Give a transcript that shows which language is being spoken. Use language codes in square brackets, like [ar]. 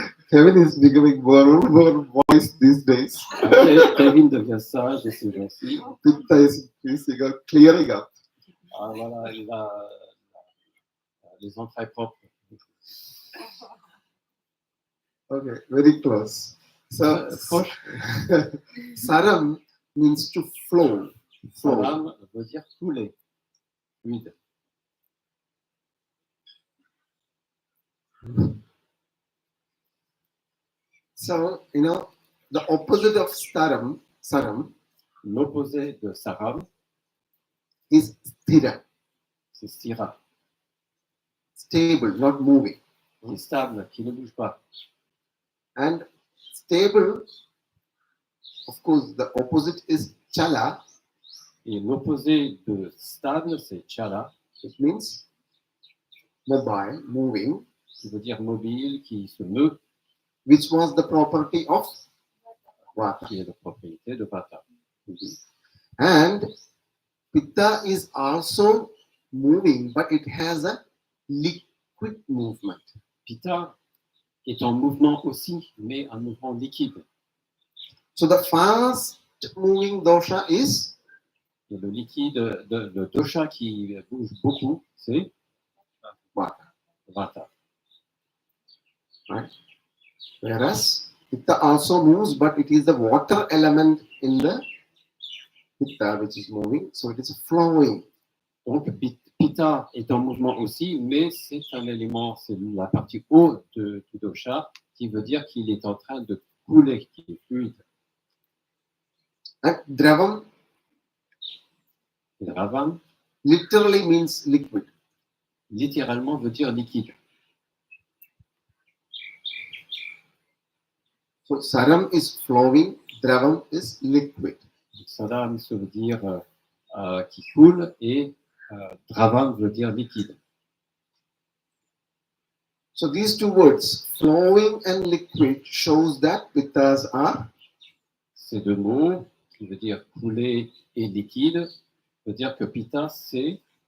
[en] Kevin is becoming more wise these days. [fr] Kevin devient sage et c'est gentil. [en] Pitta is increasing or clearing up. [fr] Ah, voilà, il a les entrailles propres. [en] Okay, very close. So, saram means to flow. Flow. [fr] Saram veut dire couler, fluide. [en] So, the opposite of saram [fr] L'opposé de Saram, [en] is sthira, [fr] c'est Stira, [en] stable, not moving. [fr] qui est stable, qui ne bouge pas. [en] And stable, of course, the opposite is chala. [fr] Et l'opposé de stable, c'est Chala, [en] It means mobile, moving, [fr] qui veut dire mobile, qui se meut, [en] which was the property of vata. [fr] qui est de propriété de Vata. [en] And pitta is also moving, but it has a liquid movement. [fr] Pitta est en mouvement aussi, mais un mouvement liquide. [en] So the fast moving dosha is [fr] Et le liquide, le dosha qui bouge beaucoup, c'est [en] vata, [fr] Vata. [en] right? Whereas pitta also moves, but it is the water element in the pitta which is moving, so it is flowing. [fr] Donc, Pitta est en mouvement aussi, mais c'est un élément, c'est la partie haute du dosha, qui veut dire qu'il est en train de couler, qu'il est fluide. [en] And dravam [fr] Et Ravam, [en] literally means liquid. [fr] littéralement, veut dire liquide. [en] So saram is flowing, dravam is liquid. [fr] Sadam, ça veut dire qui coule, et Dravam veut dire liquide. [en] So these two words, flowing and liquid, shows that pittas are [fr] Ces deux mots, qui veut dire couler et liquide, veut dire que Pitta, c'est